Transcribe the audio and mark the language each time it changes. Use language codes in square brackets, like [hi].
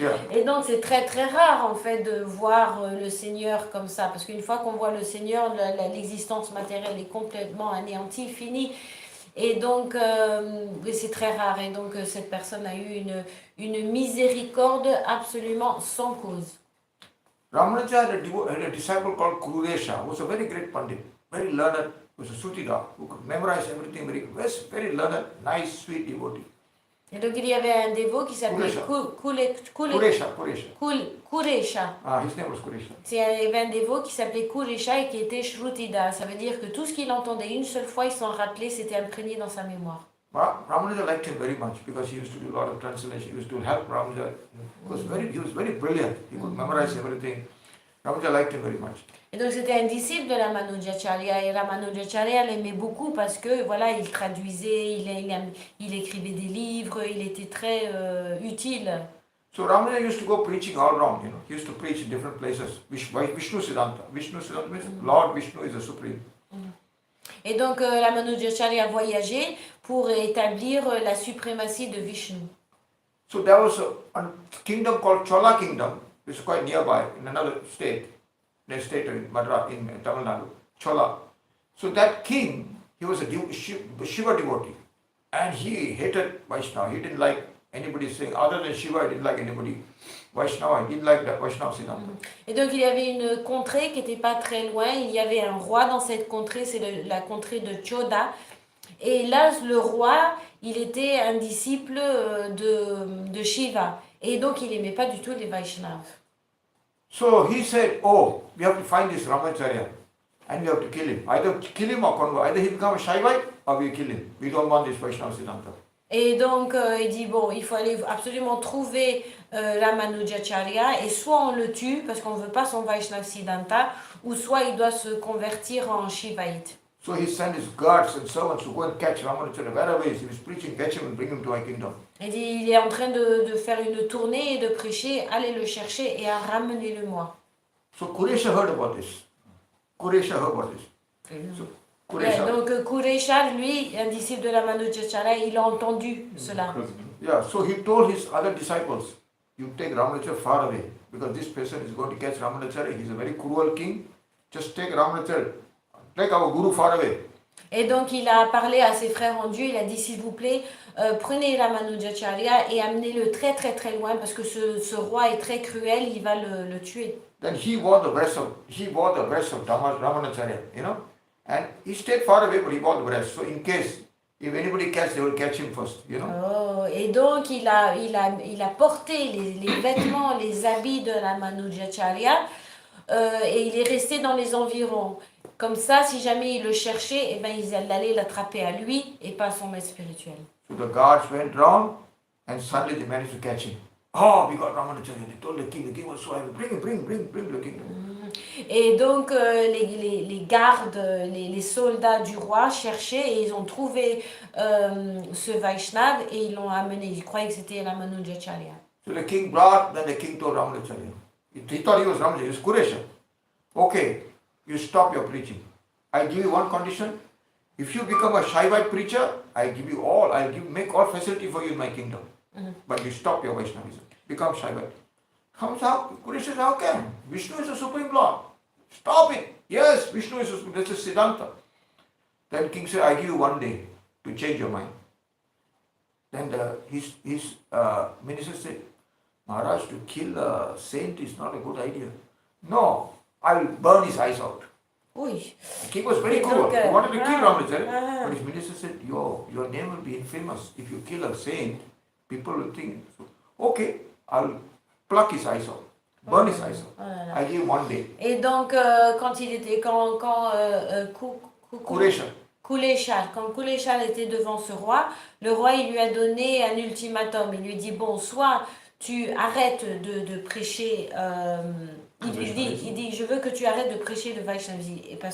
[fr] Et donc c'est très rare en fait de voir le Seigneur comme ça, parce qu'une fois qu'on voit le Seigneur, l'existence matérielle est complètement anéantie, finie. Et donc c'est très rare. Et donc cette personne a eu une miséricorde absolument sans cause. [en] Ramanuja had a disciple called Kuresha, who was a very great pandit, very learned, was a Sutida, who could memorize everything very learned, nice, sweet devotee. [fr] Et donc il y avait un dévot qui s'appelait Kuresha. [en] His name was Kuresha. [fr] Il y avait un dévot qui s'appelait Kuresha et qui était Shrutida. Ça veut dire que tout ce qu'il entendait une seule fois, il s'en rappelait, c'était imprégné dans sa mémoire. [en] Ramanuja liked him very much because he used to do a lot of translation. He used to help Ramanuja. He was very brilliant. He could memorize everything. Ramanuja liked him very much. [fr] Et donc c'était un disciple de la Manujacharya, et la Manujacharya l'aimait beaucoup parce que voilà, il traduisait, il écrivait des livres, il était très utile. [en] So Ramanuja used to go preaching all around, He used to preach in different places. Vishnu Siddhanta. Vishnu Siddhanta means Lord Vishnu is the supreme. [fr] Et donc la Manujacharya a voyagé pour établir la suprématie de Vishnu. [en] So there was a kingdom called Chola Kingdom, which is quite nearby in another state. Their state in Madras, in Tamil Nadu, Chola. So that king, he was a Shiva devotee, and he hated Vaishnava. He didn't like anybody saying, other than Shiva, he didn't like anybody. Vaishnava, he didn't like that Vaishnava Siddhanta. [fr] Et donc il y avait une contrée qui n'était pas très loin. Il y avait un roi dans cette contrée, c'est la contrée de Choda. Et là, le roi, il était un disciple de Shiva. Et donc, il n'aimait pas du tout les Vaishnavas. [en] So he said, oh, we have to find this Ramacharya and we have to kill him. Either kill him or convert. Either he become a Shaivite or we kill him. We don't want this Vaishnava Siddhanta. [fr] Et donc, il dit, bon, il faut aller absolument trouver Ramanujacharya, et soit on le tue, parce qu'on ne veut pas son Vaishnava Siddhanta, ou soit il doit se convertir en Shivaïte. [en] So he sent his guards and servants to go and catch Ramanujacharya. Wherever he is preaching, catch him and bring him to my kingdom. [fr] Il dit, il est en train de faire une tournée et de prêcher, allez le chercher et ramenez-le-moi. [en] So Kuresha heard about this. Kuresha heard about this. So Kuresha. [fr] Ouais, donc Kuresha, lui, un disciple de Ramanujacharya, il a entendu cela. [en] Yeah, so he told his other disciples, you take Ramanujacharya far away, because this person is going to catch Ramanujacharya. He's a very cruel king. Just take Ramanujacharya, take our guru far away. [fr] Et donc il a parlé à ses frères en Dieu, il a dit s'il vous plaît, prenez Ramanujacharya et amenez-le très très très loin parce que ce roi est très cruel, il va le tuer. [en] Then he wore the breast of Ramanujacharya, you know, and he stayed far away, but he wore the breast. So in case if anybody catch, they will catch him first, you know. [fr] Oh, et donc il a porté les vêtements, les habits de Ramanujacharya et il est resté dans les environs. Comme ça, si jamais il le cherchait, eh ben, ils allaient l'attraper à lui et pas à son maître spirituel. [en] So the guards went round and suddenly they managed to catch him. Oh, we got Ramanujacharya. They told the king was so angry. Bring the king. [fr] Et donc les gardes, les soldats du roi cherchaient et ils ont trouvé ce Vaishnav et ils l'ont amené. Ils croyaient que c'était Ramanujacharya. [en] So the king brought, then the king told Ramanujacharya. He thought he was Ramanujacharya, he was Kuresha. Okay, you stop your preaching. I give you one condition. If you become a Shaivite preacher, I give you all, make all facility for you in my kingdom. But you stop your Vaishnavism. Become Shaivite. Kuresha says, how can? Vishnu is the Supreme Lord. Stop it. Yes, Vishnu is that's a Siddhanta. Then king said, I give you 1 day to change your mind. Then his minister said, Maharaj, to kill a saint is not a good idea. No, I will burn his eyes out. [fr] Oui. [en] The king was very cruel. He wanted to kill Ramanujacharya. But his minister said, your name will be infamous. If you kill a saint, people will think, okay, I will pluck his eyes out. Burn his eyes out. I give him 1 day. [fr] Et donc, quand Kuleshar était devant ce roi, le roi il lui a donné un ultimatum. Il lui a dit, bon, soit tu arrêtes de prêcher, il dit, je veux que tu arrêtes de prêcher le Vaishnavisme.